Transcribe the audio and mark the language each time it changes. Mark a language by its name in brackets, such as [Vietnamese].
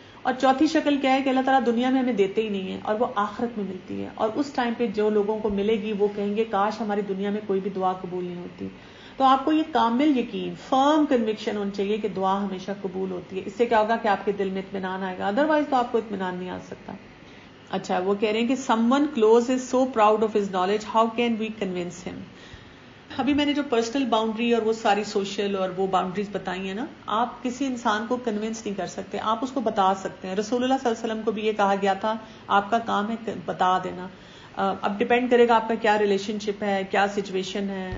[Urdu] اور چوتھی شکل کیا ہے کہ اللہ تعالیٰ دنیا میں ہمیں دیتے ہی نہیں ہے اور وہ آخرت میں ملتی ہے, اور اس ٹائم پہ جو لوگوں کو ملے گی وہ کہیں گے کاش ہماری دنیا میں کوئی بھی دعا قبول نہیں ہوتی. تو آپ کو یہ کامل یقین, فرم کنوکشن ہونی چاہیے کہ دعا ہمیشہ قبول ہوتی ہے. اس سے کیا ہوگا کہ آپ کے دل میں اطمینان آئے گا, ادروائز تو آپ کو اطمینان نہیں آ سکتا. اچھا, وہ کہہ رہے ہیں کہ [English] someone close is so proud of his knowledge, how can we convince him? [Urdu] ابھی میں نے جو پرسنل باؤنڈری اور وہ ساری سوشل اور وہ باؤنڈریز بتائی ہیں نا, آپ کسی انسان کو کنونس نہیں کر سکتے, آپ اس کو بتا سکتے ہیں. رسول اللہ صلی اللہ علیہ وسلم کو بھی یہ کہا گیا تھا آپ کا کام ہے بتا دینا. اب ڈپینڈ کرے گا آپ کا کیا ریلیشن شپ ہے, کیا سچویشن ہے.